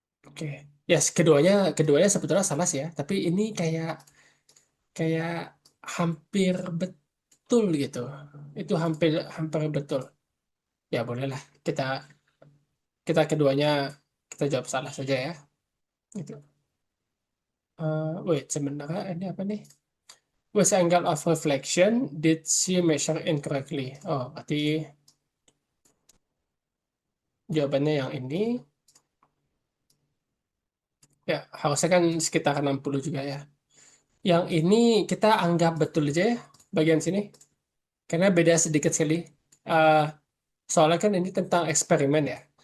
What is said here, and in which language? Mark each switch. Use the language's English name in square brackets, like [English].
[Indonesian] Oke. Yes, keduanya sebetulnya salah sih ya. Tapi ini kayak kayak hampir betul gitu. Itu hampir hampir betul. Ya bolehlah kita kita keduanya kita jawab salah saja ya. Gitu. Wait, sebenarnya ini apa nih? [English] Which angle of reflection did she measure incorrectly? [Indonesian] Oh, berarti jawabannya yang ini. Ya, harusnya kan sekitar 60 juga ya. Yang ini kita anggap betul aja ya, bagian sini. Karena beda sedikit sekali. Eh, Soalnya kan ini tentang eksperimen ya.